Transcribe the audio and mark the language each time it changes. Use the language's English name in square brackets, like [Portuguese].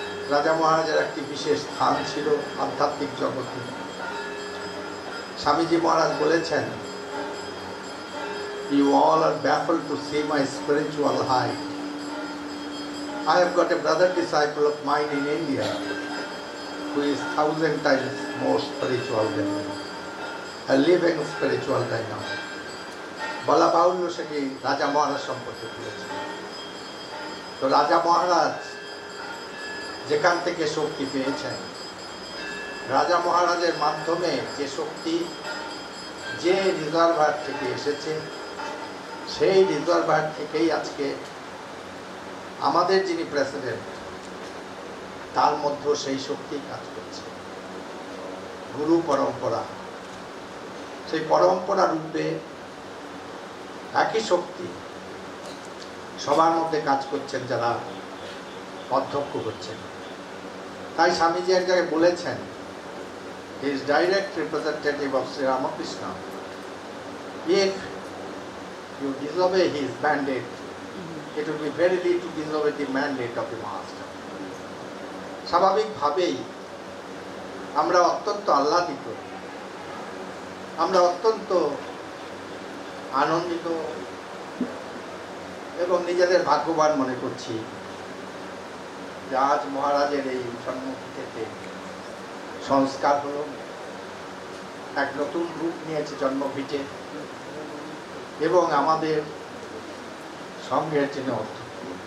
[Bangla] রাজা মহারাজের একটি বিশেষ স্থান ছিল আধ্যাত্মিক জগতে। স্বামীজি মহারাজ বলেছেন, [English] "You all are baffled to see my spiritual height. I have got a brother disciple of mine in India who is 1,000 times more spiritual than me, a living spiritual dynamo." [Bangla] বলা বাহুল্য সেটি রাজা মহারাজ সম্পর্কে বলেছে। তো রাজা মহারাজ যেখান থেকে শক্তি পেয়েছেন, রাজা মহারাজের মাধ্যমে যে শক্তি যে রিজার্ভার থেকে এসেছে, সেই রিজার্ভার থেকেই আজকে আমাদের যিনি প্রেসিডেন্ট, তার মধ্যেও সেই শক্তি কাজ করছে। গুরু পরম্পরা, সেই পরম্পরা রূপে একই শক্তি সবার মধ্যে কাজ করছেন যারা অধ্যক্ষ হচ্ছেন। তাই স্বামীজি এক জায়গায় বলেছেন, [English] he is direct representative of Sri Ramakrishna. If you disobey his mandate, it will be verily to disobey the mandate of the master. [Bangla] স্বাভাবিকভাবেই আমরা অত্যন্ত আহ্লাদিত, আমরা অত্যন্ত আনন্দিত এবং নিজেদের ভাগ্যবান মনে করছি যে আজ মহারাজের এই জন্মতিথিতে সংস্কার হলো, এক নতুন রূপ নিয়েছে জন্মভিটে, এবং আমাদের সঙ্গের যিনি অধ্যক্ষ,